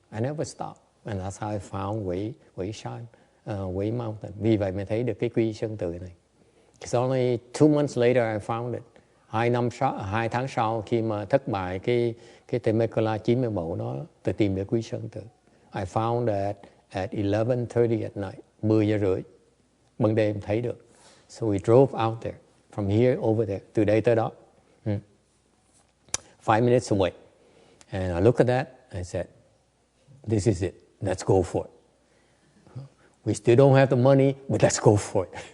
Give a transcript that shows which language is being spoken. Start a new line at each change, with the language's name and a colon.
English: I never stop, and that's how I found Wei Shan, Wei Mountain.
Vietnamese: Vì vậy mới thấy được cái Quy Sơn Tự này.
English: It's only 2 months later I found it.
Vietnamese: 2 tháng sau khi mà thất bại cái Temecula 90 mẫu đó, tôi tìm được Quy Sơn Tự.
English: I found that at 11:30 at night,
Vietnamese: 10 giờ rưỡi, ban đêm thấy được.
English: So we drove out there, from here over there,
Vietnamese: từ đây tới đó.
English: 5 minutes away. And I look at that, I said, this is it, let's go for it. We still don't have the money, but let's go for it.